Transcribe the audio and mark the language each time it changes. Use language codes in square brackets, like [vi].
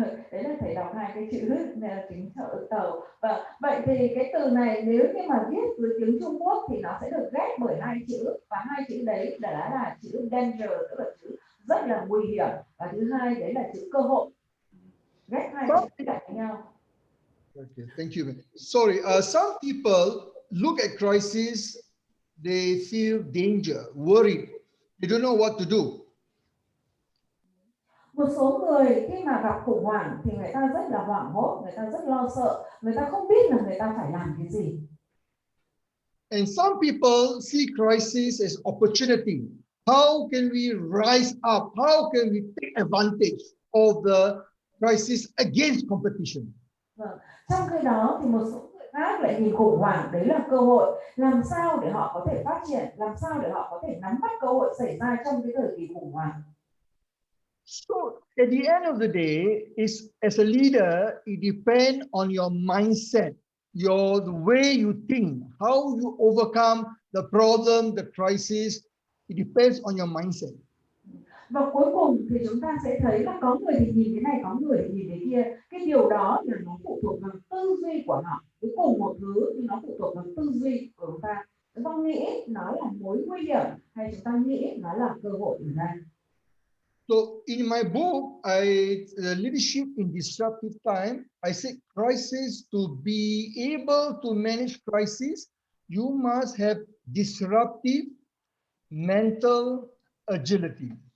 [vi] Đấy là thầy đọc hai cái chữ tiếng trợ tàu. Và vậy thì cái từ này nếu như mà viết dưới tiếng Trung Quốc thì nó sẽ được ghép bởi hai chữ, và hai chữ đấy là chữ danger, tức là chữ rất là nguy hiểm, và thứ hai đấy là chữ cơ hội. Ghép hai chữ lại với nhau. [en] Okay, thank you. Sorry, some people look at crisis, they feel danger, worried, they don't know what to do. [vi] Một số người khi mà gặp khủng hoảng thì người ta rất là hoảng hốt, người ta rất lo sợ, người ta không biết là người ta phải làm cái gì. [en] And some people see crisis as opportunity. How can we rise up? How can we take advantage of the crisis against competition? [vi] Vâng. Trong khi đó thì một số người khác lại nhìn khủng hoảng đấy là cơ hội, làm sao để họ có thể phát triển, làm sao để họ có thể nắm bắt cơ hội xảy ra trong cái thời kỳ khủng hoảng. [en] So at the end of the day, as a leader, it depends on your mindset, the way you think, how you overcome the problem, the crisis. It depends on your mindset. [vi] Và cuối cùng thì chúng ta sẽ thấy là có người thì nhìn cái này, có người thì nhìn cái kia. Cái điều đó là nó phụ thuộc vào tư duy của họ. Với cùng một thứ nhưng nó phụ thuộc vào tư duy của chúng ta. Chúng ta nghĩ nó là mối nguy hiểm hay chúng ta nghĩ nó là cơ hội ở đây. [en] So in my book, Leadership in Disruptive Time, I say crisis, to be able to manage crisis, you must have disruptive mental agility.